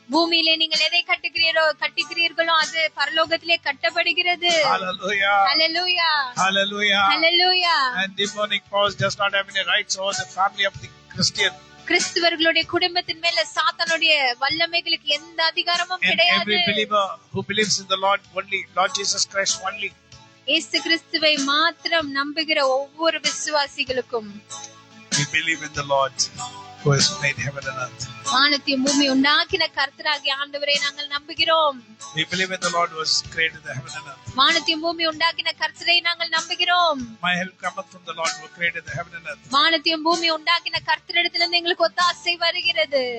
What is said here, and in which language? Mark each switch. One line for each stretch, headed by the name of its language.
Tamil: பூமியிலே நீங்கள் எதை கட்டுகிறீர்களோ அது பரலோகத்திலே கட்டப்படுகிறது.
English: Hallelujah. Hallelujah. Hallelujah. Hallelujah. And demonic powers does not have any rights over the family of the Christian.
Tamil: கிறிஸ்தவர்களுடைய குடும்பத்தின் மேல சாத்தானுடைய வல்லமைகளுக்கு எந்த அதிகாரமும் கிடையாது.
English: Every believer who believes in the Lord only, Lord Jesus Christ only.
Tamil: இயேசு கிறிஸ்துவை மாத்திரம் நம்புகிற ஒவ்வொரு விசுவாசிகளுக்கும்
English: we believe in the Lord who has made heaven and earth.
Tamil: வானத்தையும் பூமி உண்டாக்கின கர்த்தராகிய ஆண்டவரை நாங்கள் நம்புகிறோம்.
English: We believe in the Lord who has created the heaven and earth.
Tamil: வானத்தையும் பூமி உண்டாக்கின கர்த்தரை நாங்கள் நம்புகிறோம்.
English: My help cometh from the Lord who created the heaven and earth.
Tamil: வானத்தையும் பூமி உண்டாக்கின கர்த்தரிடத்திலிருந்து எங்களுக்கு ஒத்தாசை வருகிறது.